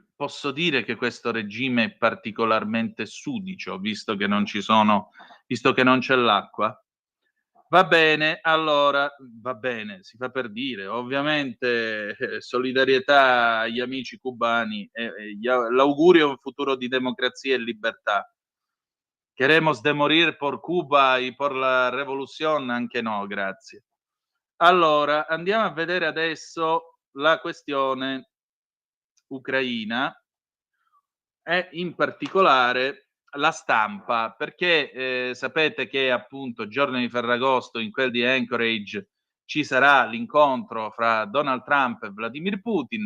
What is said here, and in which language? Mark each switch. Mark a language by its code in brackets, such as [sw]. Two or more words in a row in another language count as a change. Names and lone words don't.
[it] Posso dire che questo regime è particolarmente sudicio, visto che non c'è l'acqua? Va bene, allora, va bene, si fa per dire. Ovviamente solidarietà agli amici cubani e l'augurio è un futuro di democrazia e libertà. [es] Queremos de morir por Cuba y por la revolución? [it] Anche no, grazie. Allora, andiamo a vedere adesso la questione ucraina e in particolare la stampa, perché sapete che appunto giorno di Ferragosto in quel di Anchorage ci sarà l'incontro fra Donald Trump e Vladimir Putin.